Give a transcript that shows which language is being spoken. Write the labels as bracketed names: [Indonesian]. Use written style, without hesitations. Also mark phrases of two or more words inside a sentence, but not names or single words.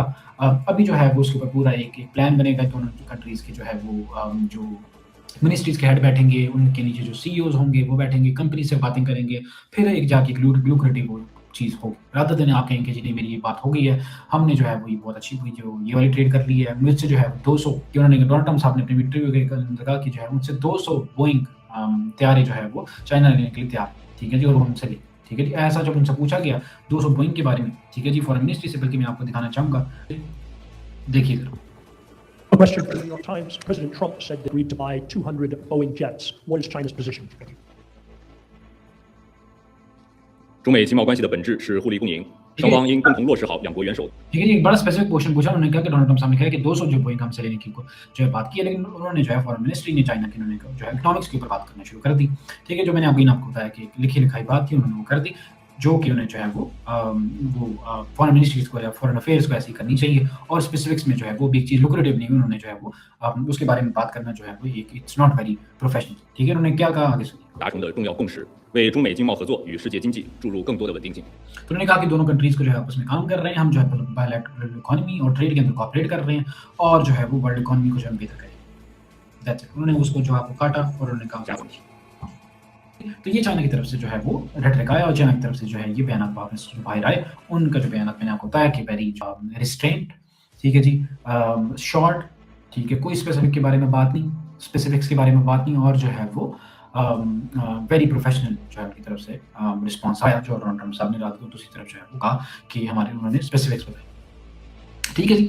[Hindi] अभी जो है वो उसके ऊपर पूरा एक प्लान बनेगा। दोनों कंट्रीज़ के जो है वो जो मिनिस्ट्रीज़ के हेड बैठेंगे, उनके नीचे जो सीईओज़ होंगे वो बैठेंगे, कंपनी से बातें करेंगे, फिर एक जाके लुक्रेटिव चीज़ होगी, [English] rather than [Hindi] आप कहेंगे जी नहीं मेरी ये बात हो गई है, हमने जो है वो ये बहुत अच्छी हुई जो ये वाली ट्रेड कर ली है, मुझसे जो है 200 कि उन्होंने डोनाल्ड ट्रम्प साहब ने अपनी इंटरव्यू के अंदर कहा कि जो है मुझसे 200 बोइंग तैयारी जो है वो चाइना लेने के लिए तैयार, ठीक है जी, और वो हमसे ले, ठीक है जी। ऐसा जब उनसे पूछा गया 200 बोइंग के बारे में, ठीक है जी, [English] foreign ministry [Hindi] से, बल्कि मैं आपको दिखाना चाहूँगा, देखिए ज़रा। [English] A question from the New York Times. President Trump said they agreed to buy 200 Boeing jets. What is China's position? [Chinese] 中美经贸关系的本质是互利共赢，双方应共同落实好两国元首 [Hindi] ठीक है जी, एक बड़ा [English] specific question [Hindi] पूछा उन्होंने, कहा कि डोनाल्ड ट्रम्प साहब ने कहा कि 200 जो बोइंग हमसे लेने की जो है बात की है, लेकिन उन्होंने जो है [English] foreign ministry [Hindi] ने चाइना की उन्होंने जो है इकोनॉमिक्स के ऊपर बात करना शुरू कर दी, ठीक है, जो मैंने अभी आपको बताया कि लिखी लिखाई बात थी उन्होंने वो कर दी, जो कि उन्हें जो है वो [English] foreign ministries [Hindi] को या [English] foreign affairs [Hindi] को ऐसी करनी चाहिए, और स्पेसिफिक्स में जो है वो भी एक चीज़ लुक्रेटिव नहीं, उन्होंने जो है वो उसके बारे में बात करना जो है वो एक [English] it's not very professional, [Hindi] ठीक है। उन्होंने क्या कहा आगे सुनिए। [Chinese] 达成的重要共识，为中美经贸合作与世界经济注入更多的稳定性。 [Hindi] तो उन्होंने कहा कि दोनों कंट्रीज को जो है आपस में काम कर रहे हैं, हम जो है [English] bilateral economy [Hindi] और ट्रेड के अंदर कोऑपरेट कर रहे हैं, और जो है वो [English] world economy [Hindi] को जो है बेहतर करें। [English] That's it. [Hindi] उन्होंने उसको जो आपको काटा और उन्होंने कहा तो ये चाइना की तरफ से जो है वो रेटरिक आया, और चाइना की तरफ से जो है ये बयान बाहर आए, उनका जो बयान मैंने आपको बताया कि [English] very restraint, [Hindi] ठीक है जी, शॉर्ट, ठीक है, कोई स्पेसिफिक के बारे में बात नहीं, स्पेसिफिक्स के बारे में बात नहीं, और जो है वो [English] very professional [Hindi] जो है उनकी तरफ से रिस्पॉन्स आया, जो डोनाल्ड ट्रम्प साहब ने रात को दूसरी तरफ जो है वो कहा कि उन्होंने स्पेसिफिक्स बताए, ठीक है जी।